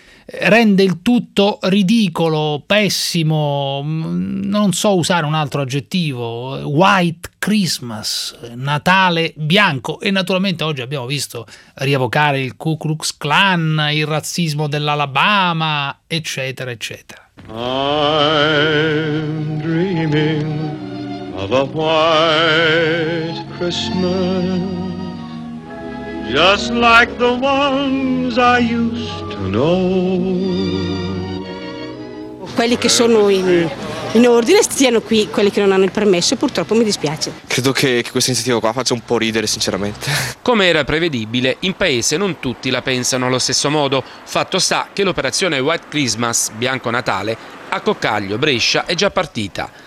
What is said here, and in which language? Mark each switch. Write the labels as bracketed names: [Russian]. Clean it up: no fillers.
[Italian] rende il tutto ridicolo, pessimo, non so usare un altro aggettivo, White Christmas, Natale bianco. E naturalmente oggi abbiamo visto rievocare il Ku Klux Klan, il razzismo dell'Alabama, eccetera eccetera. [English] I'm dreaming of a white Christmas, just like the ones I used to know. [Italian] Quelli che sono in ordine stiano qui, quelli che non hanno il permesso, purtroppo mi dispiace. Credo che questa iniziativa qua faccia un po' ridere, sinceramente. Come era prevedibile, in paese non tutti la pensano allo stesso modo. Fatto sta che l'operazione White Christmas, Bianco Natale, a Coccaglio, Brescia, è già partita.